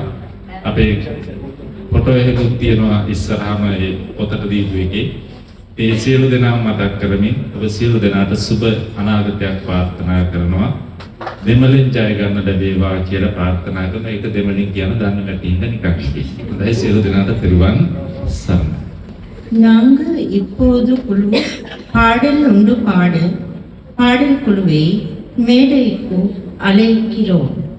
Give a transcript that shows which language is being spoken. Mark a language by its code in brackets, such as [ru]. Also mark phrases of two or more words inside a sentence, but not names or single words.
[si] අපේ ෆොටෝ එකකුත් තියෙනවා ඉස්සරහම ඒ පොතට දීපු එකේ. ඒ සියලු දෙනාම මතක් කරමින් ඔබ සියලු දෙනාට සුබ අනාගතයක් ප්‍රාර්ථනා කරනවා. දෙමළෙන් ජය ගන්න ලැබේවා කියලා ප්‍රාර්ථනා කරනවා. ඒක දෙමළෙන් කියන දන්නේ නැති හින්දා නිකන් කිව්වා. හොඳයි සියලු දෙනාට පෙරවන් සරණයි. [ta] நாங்கள் இப்போது குழு பாடல் உண்டு பாடல் குழுவை மேடைக்கு அழைக்கிறோம்.